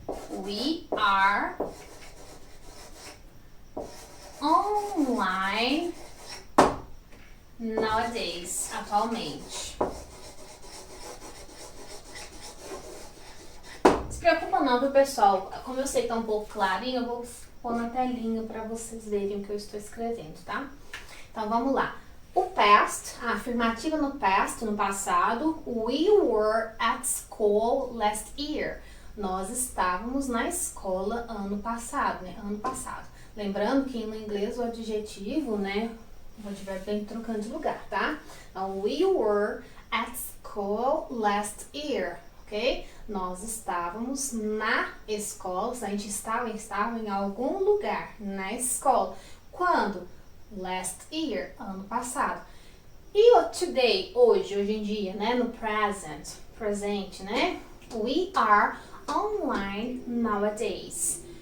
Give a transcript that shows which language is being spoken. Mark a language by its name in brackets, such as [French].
[English] We are online nowadays, atualmente. [Portuguese] Não se preocupa não, viu, pessoal? Como eu sei que tá um pouco clarinho, eu vou pôr na telinha para vocês verem o que eu estou escrevendo, tá? Então, vamos lá. O past, a afirmativa no past, no passado. [English] We were at school last year. [Portuguese] Nós estávamos na escola ano passado, né? Ano passado. Lembrando que no inglês o adjetivo, né? O advérbio vem trocando de lugar, tá? [English] Então, we were at school last year, ok? [Portuguese] Nós estávamos na escola, a gente estava em algum lugar, na escola. Quando? [English] Last year, [Portuguese] ano passado. E o today, hoje em dia, né? No presente, né? [English] We are online nowadays.